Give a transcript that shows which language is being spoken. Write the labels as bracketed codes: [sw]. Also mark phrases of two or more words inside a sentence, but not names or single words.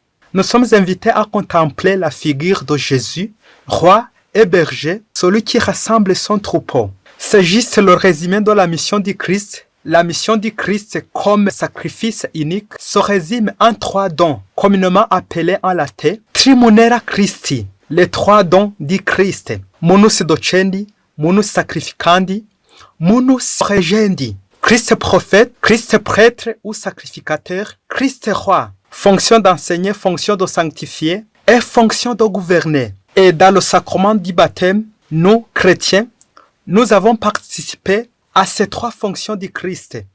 [fr] Nous sommes invités à contempler la figure de Jésus, roi et berger, celui qui rassemble son troupeau. C'est juste le résumé de la mission du Christ. La mission du Christ comme sacrifice unique se résume en 3 dons, communément appelés en latin [la] Trimunera Christi, [fr] les 3 dons du Christ. [la] Munus docendi, munus sacrificandi, munus regendi. [fr] Christ prophète, Christ prêtre ou sacrificateur, Christ roi. Fonction d'enseigner, fonction de sanctifier et fonction de gouverner. Et dans le sacrement du baptême, nous, chrétiens, nous avons participé à ces 3 fonctions du Christ.